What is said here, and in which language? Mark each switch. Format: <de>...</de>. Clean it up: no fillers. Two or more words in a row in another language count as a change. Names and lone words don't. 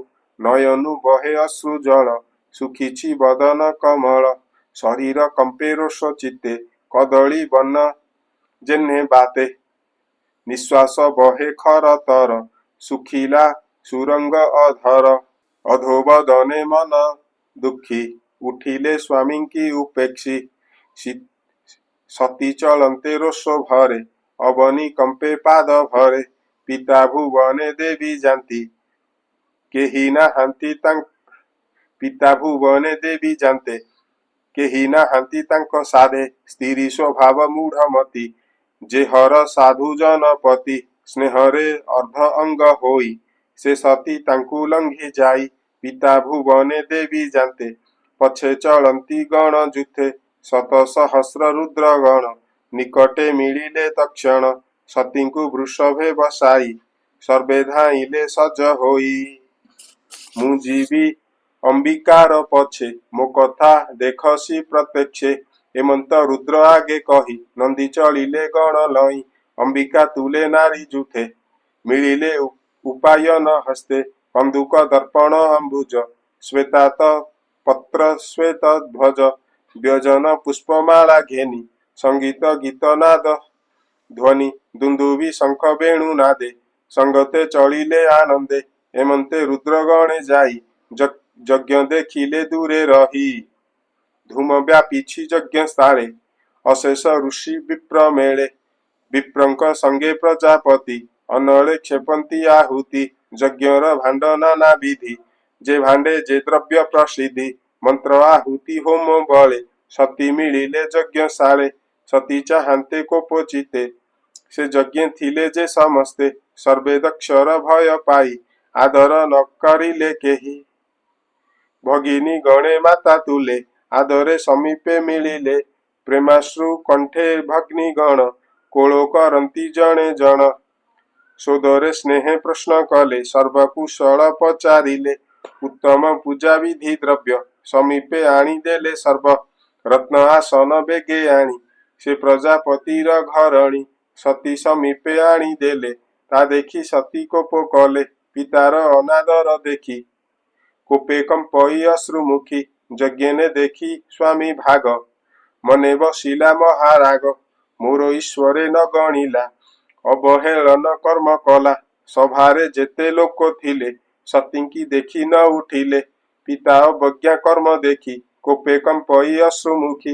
<or>ନୟନୁ ବହେ ଅଶ୍ରୁ ଜଳ, ସୁଖିଛି ବଦନ କମଳ। ଶରୀର କମ୍ପେ ରୋଷ ଚିତ୍ତେ, କଦଳୀ ବନ ଯେହ୍ନେ ବାତେ। ନିଶ୍ୱାସ ବହେ ଖର ତର, ସୁଖିଲା ସୁରଙ୍ଗ ଅଧର। ଅଧୋବଦନେ ମନ ଦୁଖୀ, ଉଠିଲେ ସ୍ୱାମୀ କି ଉପେକ୍ଷି। ସତୀ ଚଳନ୍ତେ ରୋଷ ଭରେ, ଅବନୀ କମ୍ପେ ପାଦ ଭରେ। ପିତା ଭୁବନେ ଦେବୀ ଜାଣନ୍ତି, କେହି ନାହାନ୍ତି ପିତା ଭୁବନେ ଦେବୀ ଜାଣନ୍ତେ, କେହି ନାହାନ୍ତି ତାଙ୍କୋ ସାଧେ। ସ୍ତ୍ରୀ ସ୍ୱଭାବ ମୂଢ଼ମତି, ଯେ ହର ସାଧୁ ଜନପତି। ସ୍ନେହରେ ଅର୍ଦ୍ଧ ଅଙ୍ଗ ହୋଇ, ସେ ସତୀ ତାଙ୍କୁ ଲଙ୍ଘି ଯାଇ। ପିତା ଭୁବନେ ଦେବୀ ଜାଣନ୍ତେ, ପଛେ ଚଳନ୍ତି ଗଣ ଯୂଥେ। ଶତ ସହସ୍ର ରୁଦ୍ର ଗଣ, ନିକଟେ ମିଳିଲେ ତକ୍ଷଣ। ସତୀଙ୍କୁ ବୃଷଭେ ବସାଇ, ସର୍ବେ ଧାଇଁଲେ ସଜ ହୋଇ। ମୁଁ ଜୀବି ଅମ୍ବିକାର ପଛେ, ମୋ କଥା ଦେଖସି ପ୍ରତ୍ୟକ୍ଷେ। ଏମନ୍ତ ରୁଦ୍ର ଆଗେ କହି, ନନ୍ଦୀ ଚଳିଲେ ଗଣ ଲଇ। ଅମ୍ବିକା ତୁଲେ ନାରୀ ଯୂଥେ, ମିଳିଲେ ଉପାୟନ ହସ୍ତେ। କନ୍ଦୁକ ଦର୍ପଣ ଅମ୍ବୁଜ, ଶ୍ୱେତାତ ପତ୍ର ଶ୍ୱେତ ଧ୍ୱଜ। ବ୍ୟଜନ ପୁଷ୍ପମାଳା ଘେନି, ସଙ୍ଗୀତ ଗୀତ ନାଦ ଧ୍ୱନି। ଦୁନ୍ଦୁଭି ଶଙ୍ଖ ବେଣୁ ନାଦେ, ସଙ୍ଗତେ ଚଳିଲେ ଆନନ୍ଦେ। ଏମନ୍ତେ ରୁଦ୍ର ଗଣେ ଯାଇ, ଯଜ୍ଞ ଦେଖିଲେ ଦୂରେ ରହି। ଧୂମ ବ୍ୟାପିଛି ଯଜ୍ଞ ସ୍ଥାନେ, ଅଶେଷ ଋଷି ବିପ୍ର ମେଳେ। ବିପ୍ରଙ୍କ ସଙ୍ଗେ ପ୍ରଜାପତି, ଅନଳେ କ୍ଷେପନ୍ତି ଆହୁତି। ଯଜ୍ଞର ଭାଣ୍ଡ ନାନା ବିଧି, ଯେ ଭାଣ୍ଡେ ଯେ ଦ୍ରବ୍ୟ ପ୍ରସିଦ୍ଧି। ମନ୍ତ୍ର ଆହୁତି ହୋମ ବଳେ, ସତୀ ମିଳିଲେ ଯଜ୍ଞ ଶାଳେ। ସତୀ ଚାହାନ୍ତେ କୋପୋଚିତେ, ସେ ଯଜ୍ଞ ଥିଲେ ଯେ ସମସ୍ତେ। ସର୍ବେ ଦକ୍ଷର ଭୟ ପାଇ, ଆଦର ନ କରିଲେ କେହି। ଭଗିନୀ ଗଣେ ମାତା ତୁଲେ, ଆଦରେ ସମୀପେ ମିଳିଲେ। ପ୍ରେମାଶ୍ରୁ କଣ୍ଠେ ଭଗ୍ନି ଗଣ, କୋଳ କରନ୍ତି ଜଣେ ଜଣ। ସୋଦରେ ସ୍ନେହେ ପ୍ରଶ୍ନ କଲେ, ସର୍ବକୁଶଳ ପଚାରିଲେ। ଉତ୍ତମ ପୂଜା ବିଧି ଦ୍ରବ୍ୟ, ସମୀପେ ଆଣି ଦେଲେ ସର୍ବ। ରତ୍ନ ଆସନ ବେଗେ ଆଣି, ସେ ପ୍ରଜାପତିର ଘରଣୀ। ସତୀ ସମୀପେ ଆଣି ଦେଲେ, ତା ଦେଖି ସତୀ କୋପ କଲେ। ପିତାର ଅନାଦର ଦେଖି, କୋପେ କମ୍ପଇ ଅଶ୍ରୁମୁଖୀ। ଯଜ୍ଞନେ ଦେଖି ସ୍ୱାମୀ ଭାଗ, ମନେ ବସିଲା ମହାରାଗ। ମୋର ଈଶ୍ୱରେ ନ ଗଣିଲା, ଅବହେଳନ କର୍ମ କଲା। ସଭାରେ ଯେତେ ଲୋକ ଥିଲେ, ସତୀଙ୍କି ଦେଖି ନ ଉଠିଲେ। ପିତା ଅବଜ୍ଞା କର୍ମ ଦେଖି, କୋପେ କମ୍ପଇ ଅଶ୍ରୁମୁଖୀ।</or>